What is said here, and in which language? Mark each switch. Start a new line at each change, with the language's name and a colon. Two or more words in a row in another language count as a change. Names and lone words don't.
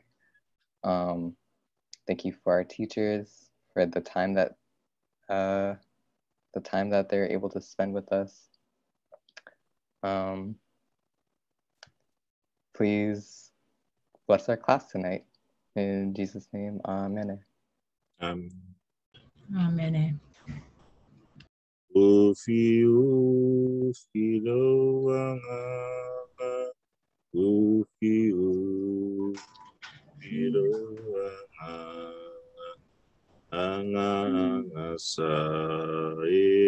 English: Thank you for our teachers for the time that they're able to spend with us. Please bless our class tonight. In Jesus' name, amen. Amen.
Samoan: Ufi loanga, ufi loanga, anga sae,